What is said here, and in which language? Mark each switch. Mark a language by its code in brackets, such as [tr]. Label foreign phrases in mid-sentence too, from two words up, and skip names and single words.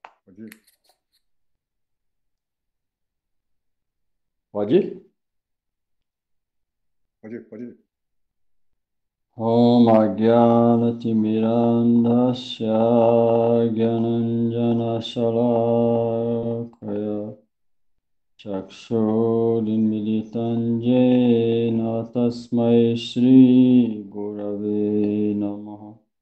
[pt] Pode ir? Pode ir? Pode ir, pode ir. [sa] Om Ajnana-timirandhasya Gyananjana-shalakaya Chakshudinmilitam Jena Tasmai Shri Gurave Namaha